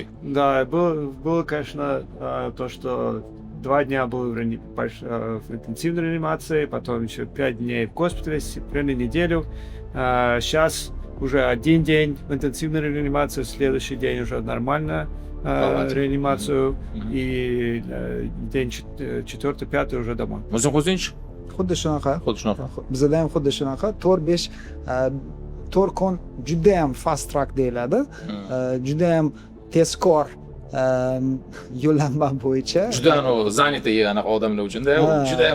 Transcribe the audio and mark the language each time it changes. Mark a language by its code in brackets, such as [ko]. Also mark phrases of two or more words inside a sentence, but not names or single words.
[ru] Да, было, конечно, то, что 2 дня был в интенсивной реанимации, потом еще 5 дней в госпитале, примерно неделю. Сейчас уже 1 день в интенсивной реанимации, следующий день уже нормально реанимацию, и день 4-5 уже домой. [uz] Muhsin Huseynovich, xuddi shunaqa xuddi shunaqa. bizada ham xuddi shunaqa 4-5 4 kun judayam [en] fast track [uz] deyiladi. Judayam tezkor yo'llanma bo'yicha. Juda zanita anaqa odamlar uchun-da, Ha, juda ham